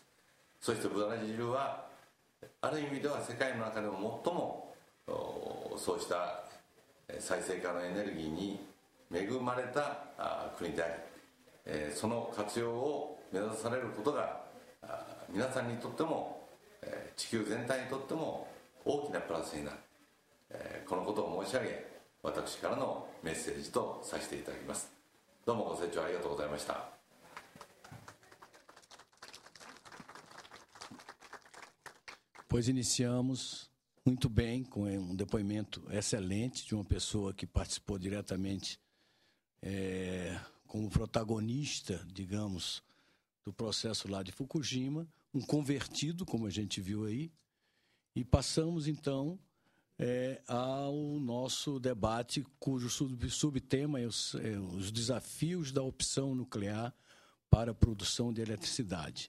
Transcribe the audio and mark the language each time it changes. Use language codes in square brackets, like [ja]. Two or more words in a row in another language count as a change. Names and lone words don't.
[ja] そしてブラジルはある意味では世界の中でも最もそうした再生可能エネルギーに恵まれた国であり、その活用を目指されることが皆さんにとっても地球全体にとっても大きなプラスになる、このことを申し上げ、私からのメッセージとさせていただきます。どうもご清聴ありがとうございました。 [pt] Pois iniciamos muito bem com depoimento excelente de uma pessoa que participou diretamente como protagonista, digamos, do processo lá de Fukushima, convertido, como a gente viu aí, e passamos então ao nosso debate cujo subtema é os desafios da opção nuclear para a produção de eletricidade.